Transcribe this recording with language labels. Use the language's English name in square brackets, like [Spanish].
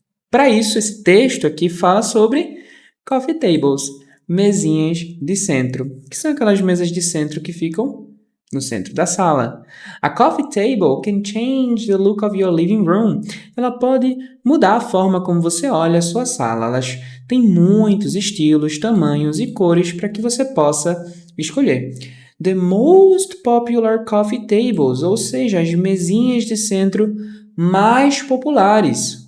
[Portuguese] Para isso, esse texto aqui fala sobre coffee tables, mesinhas de centro, que são aquelas mesas de centro que ficam no centro da sala. [English] A coffee table can change the look of your living room. [Portuguese] Ela pode mudar a forma como você olha a sua sala. Elas têm muitos estilos, tamanhos e cores para que você possa escolher. [English] The most popular coffee tables, [Portuguese] ou seja, as mesinhas de centro mais populares.